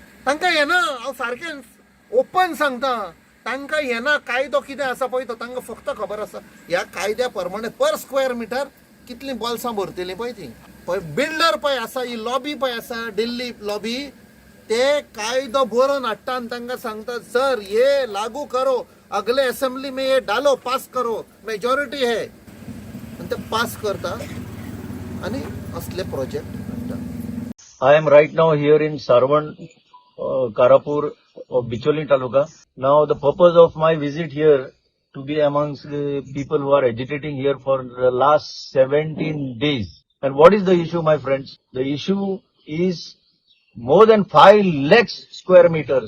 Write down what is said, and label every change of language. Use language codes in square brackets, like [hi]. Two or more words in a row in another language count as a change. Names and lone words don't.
[kok] तांकां येना. हांव सारकें ओपन सांगता. तांकां येना. कायदो कितें आसा पळय तो तांकां फक्त खबर आसा. ह्या कायद्या प्रमाणे [en] per square meter [kok] कितलीं बॉल्सां भरतलीं पळय ती. पळय बिल्डर पळय आसा, ही लॉबी पळय आसा, दिल्ली लॉबी, ते कायदो बरोवन हाडटा आनी तांकां सांगता [hi] सर ये लागू करो, अगले असेंब्ली में ये डालो, पास करो, मेजॉरिटी है. [kok] आनी ते पास करता आनी असले प्रोजेक्ट हाडटा. [en] I am right now here in Sarvan, Karapur of Bicholi Taluka. Now the purpose of my visit here to be amongst the people who are agitating here for the last 17 days. And what is the issue, my friends? The issue is more than 5 lakhs square meters.